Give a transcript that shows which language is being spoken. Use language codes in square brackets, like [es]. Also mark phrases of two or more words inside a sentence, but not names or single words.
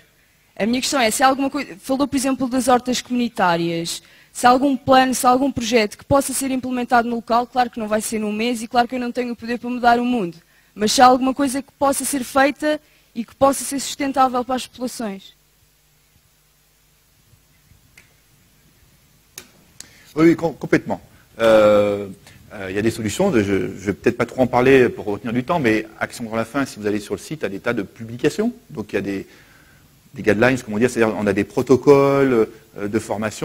[pt] A minha questão é, se há alguma coisa, falou por exemplo das hortas comunitárias, se há algum plano, se há algum projeto que possa ser implementado no local, claro que não vai ser num mês e claro que eu não tenho o poder para mudar o mundo, mas se há alguma coisa que possa ser feita e que possa ser sustentável para as populações. [fr] Oui, complètement. Il y a des solutions, je ne vais peut-être pas trop en parler pour retenir du temps, mais Action vers la faim, si vous allez sur le site, a des tas de publications. Donc il y a des guidelines, comment dire, c'est-à-dire on a des protocoles de formation.